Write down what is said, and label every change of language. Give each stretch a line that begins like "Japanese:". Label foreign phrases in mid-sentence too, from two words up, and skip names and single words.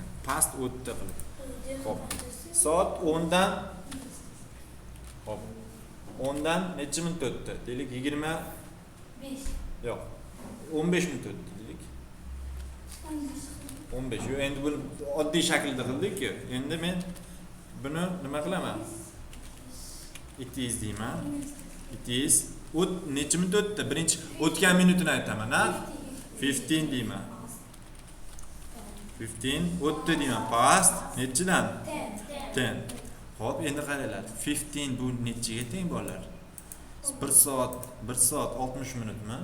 Uzbek: Past o'tdi qilib. Xo'p. Soat 10 dan hop. 10 dan necha minut o'tdi? Deylik 25. Yo'q. 15 minut o'tdi deylik. 15. Yo'q, endi buni oddiy shaklda qildik-ku. Endi men buni nima qilaman?
English: It is deyman. It is.
Uzbek: Necha minut o'tdi? Birinchi o'tgan minutini aytaman, ha? 15 deyman. 15 o'tdi deyman. Past nechidan? 10. Xo'p, endi qaranglar. 15 bu nechaga teng bolalar? 1 soat 60 minutmi?